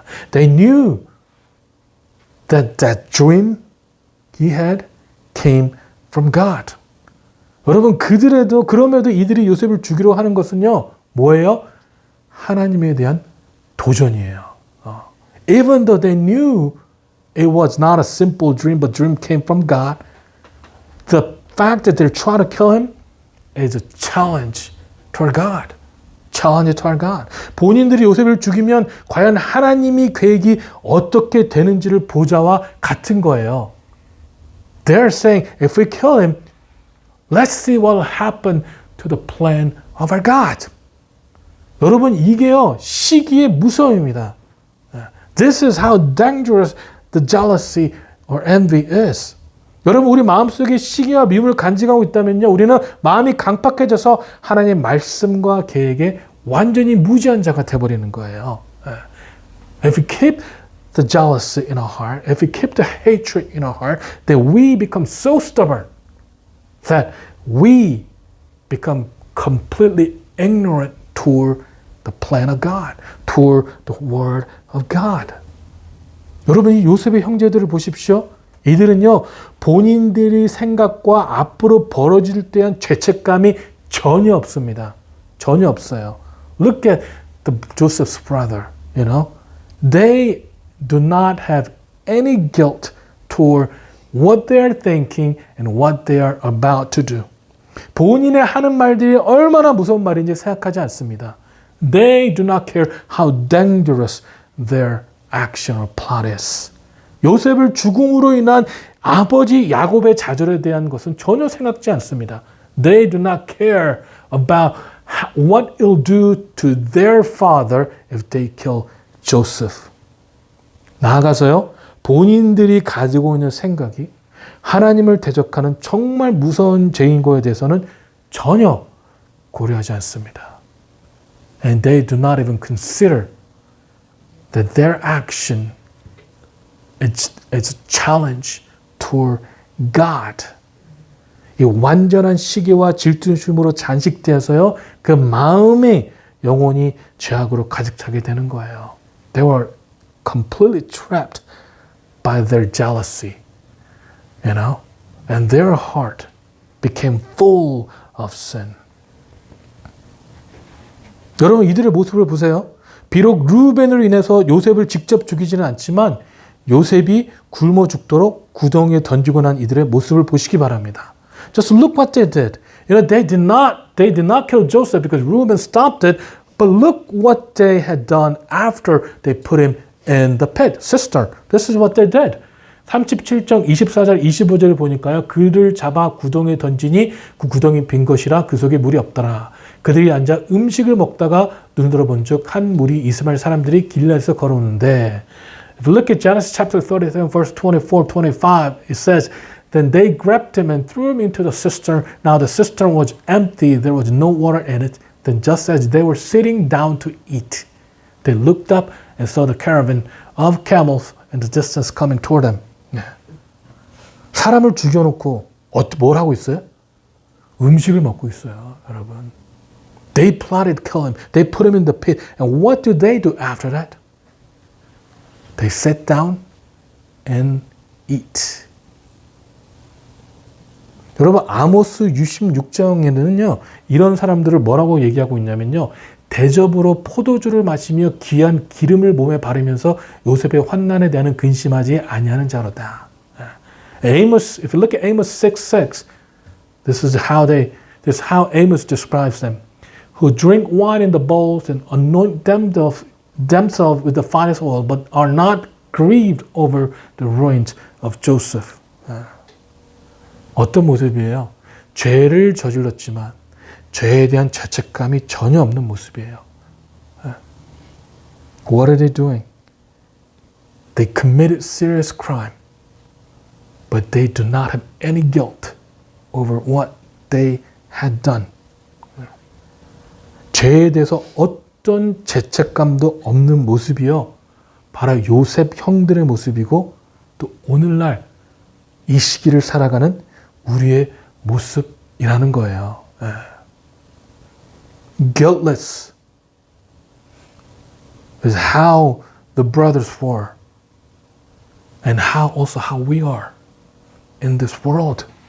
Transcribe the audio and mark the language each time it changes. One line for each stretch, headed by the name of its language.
English: They knew that that dream he had came from God.
Korean: 여러분, 그럼에도 이들이 요셉을 죽이려 하는 것은요, 뭐예요? 하나님에 대한 도전이에요.
English: Even though they knew it was not a simple dream, but dream came from God, the fact that they're trying to kill him is a challenge toward God. Challenge toward God.
Korean: 본인들이 요셉을 죽이면 과연 하나님이 계획이 어떻게 되는지를 보자와 같은 거예요.
English: They're saying, if we kill him, let's see what will happen to the plan of our God.
Korean: 여러분, 이게요, 시기의 무서움입니다.
English: This is how dangerous the jealousy or envy is.
Korean: 여러분, 우리 마음속에 시기와 미움을 간직하고 있다면요, 우리는 마음이 강팍해져서 하나님의 말씀과 계획에 완전히 무지한 자가 되어버리는 거예요.
English: If we keep the jealousy in our heart, if we keep the hatred in our heart, then we become so stubborn that we become completely ignorant toward the plan of God, toward the word of God.
Korean: 여러분, 이 요셉의 형제들을 보십시오. 이들은요, 본인들의 생각과 앞으로 벌어질 때 대한 죄책감이 전혀 없습니다. 전혀 없어요.
English: Look at Joseph's brother, you know. They do not have any guilt toward what they are thinking and what they are about to do.
Korean: 본인의 하는 말들이 얼마나 무서운 말인지 생각하지 않습니다.
English: They do not care how dangerous their action or plot is.
Korean: 요셉을 죽음으로 인한 아버지 야곱의 좌절에 대한 것은 전혀 생각지 않습니다.
English: They do not care about what it'll do to their father if they kill Joseph.
Korean: 나아가서요, 본인들이 가지고 있는 생각이 하나님을 대적하는 정말 무서운 죄인 거에 대해서는 전혀 고려하지 않습니다.
English: And they do not even consider that their action is a challenge toward God.
Korean: 이 완전한 시기와 질투심으로 잔식되어서요, 그 마음이 영혼이 죄악으로 가득 차게 되는 거예요.
English: They were completely trapped by their jealousy, you know, and their heart became full of sin.
Korean: 여러분, 이들의 모습을 보세요. 비록 루벤으로 인해서 요셉을 직접 죽이지는 않지만 요셉이 굶어 죽도록 구덩이에 던지고 난 이들의 모습을 보시기 바랍니다.
English: Just look what they did. You know, they did not kill Joseph because Reuben stopped it, but look what they had done after they put him in the pit, cistern. This is what they did.
Korean: 37장 24절 25절을 보니까요. 그를 잡아 구덩이에 던지니 그 구덩이 빈 것이라 그 속에 물이 없더라. 그들이 앉아 음식을 먹다가 눈을 들어본 즉 한 무리 이스마엘 사람들이 길라에서 걸어오는데
English: If you look at Genesis chapter 37, verse 24, 25, it says, then they grabbed him and threw him into the cistern. Now the cistern was empty. There was no water in it. Then just as they were sitting down to eat, they looked up and saw the caravan of camels in the distance coming toward them.
Korean: 사람을 죽여놓고 뭘 하고 있어요? 음식을 먹고 있어요, 여러분.
English: They plotted to kill him. They put him in the pit. And what do after that? They sat down and eat.
Korean: 여러분, 아모스 66장에는요, 이런 사람들을 뭐라고 얘기하고 있냐면요, 대접으로 포도주를 마시며 귀한 기름을 몸에 바르면서 요셉의 환난에 대한 근심하지 아니하는 자로다.
English: Amos, if you look at Amos 6:6, this is how Amos describes them. Who drink wine in the bowls and anoint themselves with the finest oil, but are not grieved over the ruins of Joseph.
Korean: 어떤 모습이에요? 죄를 저질렀지만 죄에 대한 죄책감이 전혀 없는 모습이에요.
English: What are they doing? They committed serious crime, but they do not have any guilt over what they had done.
Korean: 죄에 대해서 어떤 죄책감도 없는 모습이요. 바로 요셉 형들의 모습이고 또 오늘날 이 시기를 살아가는 우리의 모습이라는 거예요.
English: Guiltless is how the brothers were and how we are in this world.